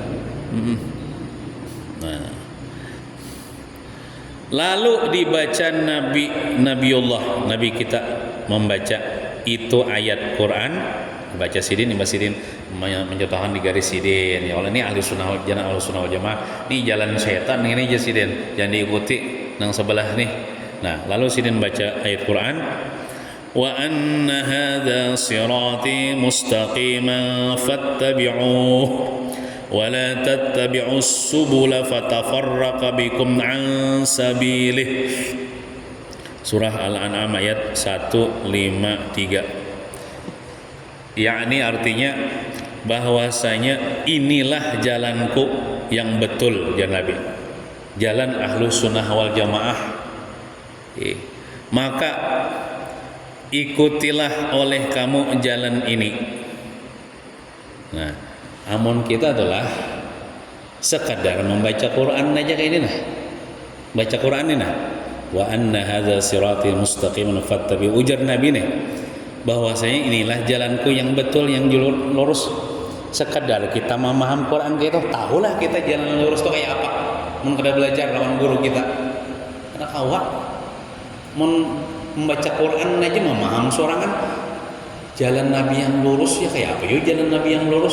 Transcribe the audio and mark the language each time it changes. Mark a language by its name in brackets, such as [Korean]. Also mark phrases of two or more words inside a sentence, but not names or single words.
[Banjar] Nah, lalu dibaca Nabi kita membaca itu ayat Quran, baca sidin, Mbak Sidin mencontohkan di garis sidin. [Arabic] يا الله, [Banjar] ini [Arabic] أهل السنة والجماعة, [Banjar] ini jalan setan ini aja sidin, jangan diikuti yang sebelah nih. Nah, lalu sidin baca ayat Quran, [Arabic] وأن هذا صراطي مستقيما فاتبعوه ولا تتبعوا السبل فتفرق بكم عن سبيله. [Banjar] Surah Al-An'am ayat 153. Yakni artinya bahwasanya inilah jalanku yang betul, jalan Nabi, jalan [Arabic] أهل السنة والجماعة. [Banjar] Maka ikutilah oleh kamu jalan ini. Nah, amun kita adalah sekadar membaca Quran aja kayak ini nah, baca Quran ini nah, [Arabic] وأن هذا صراط المستقيما فاتبعوا, [Banjar] ujar Nabi nih bahwasanya inilah jalanku yang betul, yang lurus. Sekadar kita memaham Quran kita tahulah kita jalan lurus itu kayak apa. Mun kada belajar lawan guru kita kada kawat. Mun membaca Quran aja memaham sorangan jalan Nabi yang lurus ya kayak apa yo jalan Nabi yang lurus.